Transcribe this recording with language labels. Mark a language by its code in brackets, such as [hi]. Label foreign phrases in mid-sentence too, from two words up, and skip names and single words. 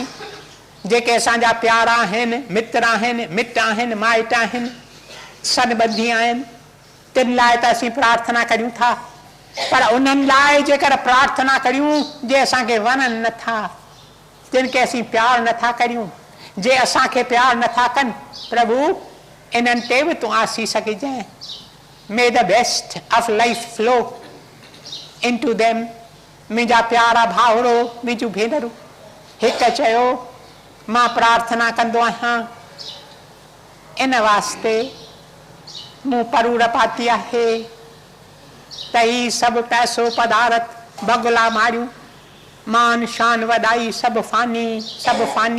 [sd] जेके असांजा प्यारा आहिनि, मित्र आहिनि, मिट आहिनि, माइट आहिनि, सनबंधी आहिनि, तिन लाइ त असीं प्रार्थना करियूं था, पर उन्हनि लाइ जेकर प्रार्थना करियूं जे असांखे वणनि नथा, जिन खे असीं प्यारु नथा करियूं, जे असांखे प्यारु नथा कनि, प्रभु इन्हनि ते बि तूं आसीस कजांइ। [en] मे द बेस्ट ऑफ लाइफ फ्लो इनटू देम। [sd] मुंहिंजा प्यारा भाउरो, मुंहिंजूं भेनरूं, हिकु चयो मां प्रार्थना कंदो आहियां इन वास्ते मूं परूर पाती आहे त ही सभु पैसो पदारथ बगुला मारियूं, मान शान वॾाई सभु फानी, सभु फानी।